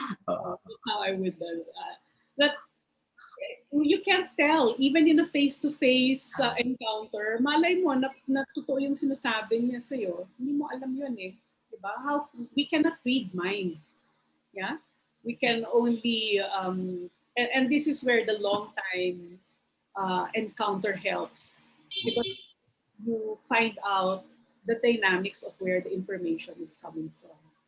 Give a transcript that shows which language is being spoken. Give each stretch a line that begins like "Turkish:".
English: How I would that you can't tell even in a face-to-face encounter.
Filipino: Malay mo na totoo yung sinasabi niya sa iyo. Hindi mo alam yun diba?
English: How we cannot read minds. Yeah, we can only and this is where the long time encounter helps, because you find out the dynamics of where the information is coming from.